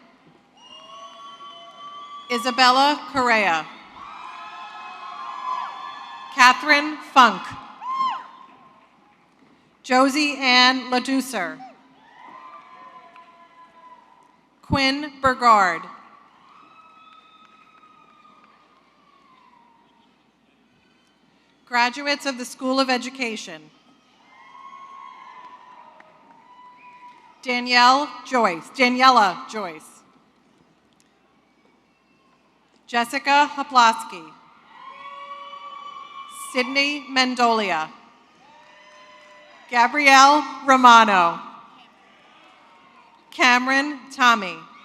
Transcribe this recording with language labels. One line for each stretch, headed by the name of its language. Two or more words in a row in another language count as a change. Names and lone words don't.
English: Isabella Correa. Catherine Funk. Josie Ann Ladoucer. Quinn Burgard. Graduates of the School of Education. Daniela Joyce. Jessica Hoplasky. Sydney Mendolia. Gabrielle Romano. Cameron Tommy.